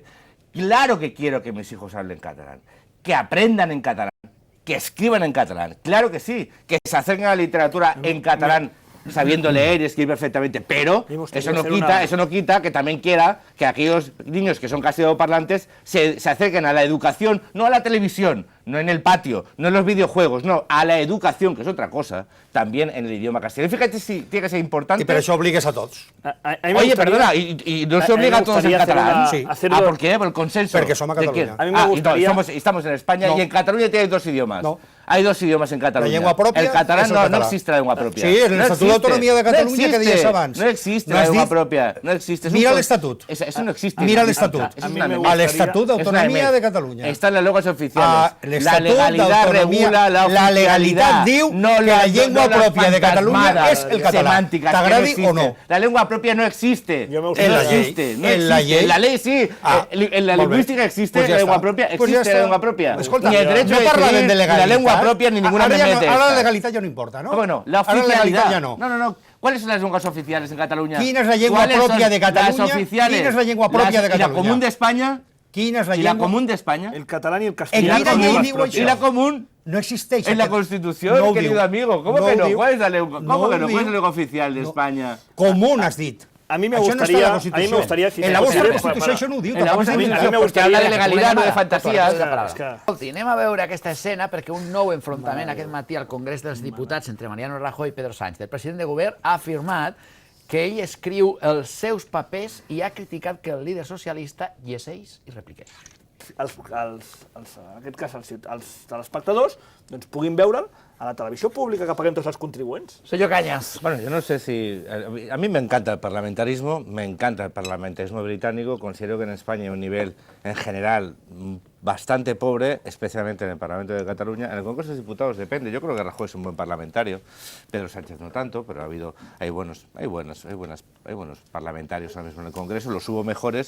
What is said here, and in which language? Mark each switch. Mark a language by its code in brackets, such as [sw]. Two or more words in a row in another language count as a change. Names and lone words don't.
[es] Claro que quiero que mis hijos hablen catalán, que aprendan en catalán, que escriban en catalán, claro que sí, que se acerquen a la literatura en catalán, sabiendo leer y escribir perfectamente, pero eso no quita que también quiera que aquellos niños que son castellanoparlantes se acerquen a la educación, no a la televisión, no en el patio, no en los videojuegos, no, a la educación, que es otra cosa, también en el idioma castellano. Fíjate si tiene que ser importante... Y [ca] per això obligues a tots. [es] Oye, perdona, y no se obliga a todos en catalán. ¿Por qué? Por el consenso. [ca] Porque som a Catalunya. [es] A mí me gustaría... Estamos en España y en Cataluña tienes dos idiomas. Hay dos idiomas en Cataluña. [ca] La llengua pròpia [es] el catalán [ca] és el no català. [es] existe la [ca] llengua pròpia. Sí, en l'Estatut d'Autonomia de Catalunya que deies abans. [es] No existe No la [ca] has [es] llengua [ca] dit? [es] pròpia. No existe. [ca] Mira l'Estatut. [es] Eso no existe. [ca] Mira l'Estatut. [es] Eso es A mí una me mentira. [ca] A l'Estatut d'Autonomia [es] Es una [ca] de Catalunya. [es] Están las lenguas oficiales. La [ca] L'Estatut [es] legalidad [ca] d'Autonomia, [es] regula la [ca] la legalitat diu que la llengua pròpia de Catalunya és el català. [es] Semánticas, [ca] T'agradi [es] que no [ca] o no? [es] existen. La lengua propia no existe. Yo me No gustaría- [ca] En la llei. [es] existe. No [ca] En la [es] existe. [ca] llei. [es] En la ley sí. [ca] Ah, [es] En la [ca] molt bé. [es] lingüística existe [ca] Pues ja [es] la lengua [ca] està. [es] propia. [ca] Pues ja [es] Existe la està. lengua propia. [ca] Escolta, [es] Ni el derecho [ca] no [es] de [ca] parlen [es] decidir, [ca] de [es] ni la [ca] legalitat. [es] lengua propia, ni ninguna [ca] Ara ja no, [es] membre de [ca] ara la [es] estas. [ca] legalitat ja no importa, no? [es] Ah, bueno, la [ca] Ara [es] oficialidad. [ca] legalitat ja no. [es] No. ¿Cuáles son las lenguas oficiales en Cataluña? [ca] Quina és la llengua [es] ¿Cuáles [ca] pròpia [es] son [ca] de Catalunya? [es] Las oficiales. [ca] Quina és la llengua pròpia de [es] ¿Y la [ca] Catalunya? [es] común de España? [ca] Quina és la [es] ¿Y la [ca] llengua? [es] común de España? El catalán y el [ca] En [es] castellano [ca] quina [es] son [ca] llei [es] lenguas [ca] diu [es] propias. [ca] això? [es] ¿Y la común? [ca] No existeix. [es] En la [ca] aquest- [es] Constitución, [ca] No ho [es] querido [ca] diu. [es] amigo. ¿Cómo [ca] No [es] que [ca] ho [es] no? [ca] diu. [es] ¿Cuál es la lengua? [ca] No [es] ¿Cómo [ca] ho [es] que no? ¿Cuál es [ca] diu. [es] la lengua oficial de [ca] No. [es] España? [ca] Común, has dit. [es] A mí me [ca] Això no està [es] gustaría, [ca] a la Constitució. [es] si [ca] En la [es] se [ca] vostra [es] pudiera- [ca] Constitució això no ho diu. [es] En la [ca] tampoc vostra s'ha dit. [es] Constitución, me porque habla de gustaría- legalidad, no de Una fantasías. llamada. [ca] És que- Escolti, anem a veure aquesta escena perquè un nou enfrontament aquest matí al Congrés dels Diputats entre Mariano Rajoy i Pedro Sánchez. El president de govern ha afirmat que ell escriu els seus papers i ha criticat que el líder socialista llegeix i repliqueix. en aquest cas els telespectadors doncs, puguin veure'l a la televisió pública que paguem tots els contribuents. Senyor Cañas. [es] Bueno, yo no sé si... A mí me encanta el parlamentarismo británico. Considero que en España hay un nivel, en general, bastante pobre, especialmente en el Parlamento de Cataluña. En el Congreso de los Diputados depende. Yo creo que Rajoy es un buen parlamentario, Pedro Sánchez no tanto, pero hay buenos parlamentarios ahora mismo en el Congreso, los hubo mejores.